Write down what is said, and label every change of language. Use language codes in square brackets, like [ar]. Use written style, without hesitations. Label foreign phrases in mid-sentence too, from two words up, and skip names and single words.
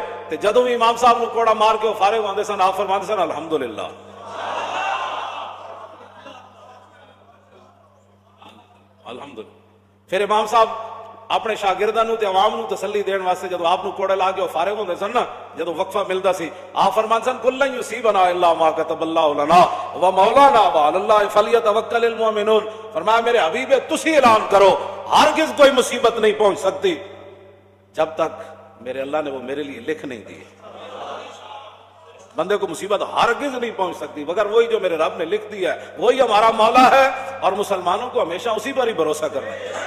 [pa] تے جدوں بھی امام صاحب نوں کوڑا مار کے فارغ ہوندے سن، آپ فرماندے سن [ar] الحمد لله، الحمد لله. [pa] پھر امام صاحب اپنے شاگرداں نوں تے عوام نوں تسلی دین واسطے جدوں آپ نوں کوڑے لا کے فارغ ہوندے سن نا، جدوں وقفہ ملدا سی، آپ فرماندے سن [ar] قل لن يصيبنا إلا ما كتب الله لنا ومولانا وعلى الله فليتوكل المؤمنون. [pa] فرمایا میرے حبیبے تسی اعلان کرو [ur] ہرگز کوئی مصیبت نہیں پہنچ سکتی جب تک میرے اللہ نے وہ میرے لیے لکھ نہیں دی. بندے کو مصیبت ہرگز نہیں پہنچ سکتی مگر وہی جو میرے رب نے لکھ دیا ہے، وہی ہمارا مولا ہے، اور مسلمانوں کو ہمیشہ اسی پر ہی بھروسہ کرنا ہے.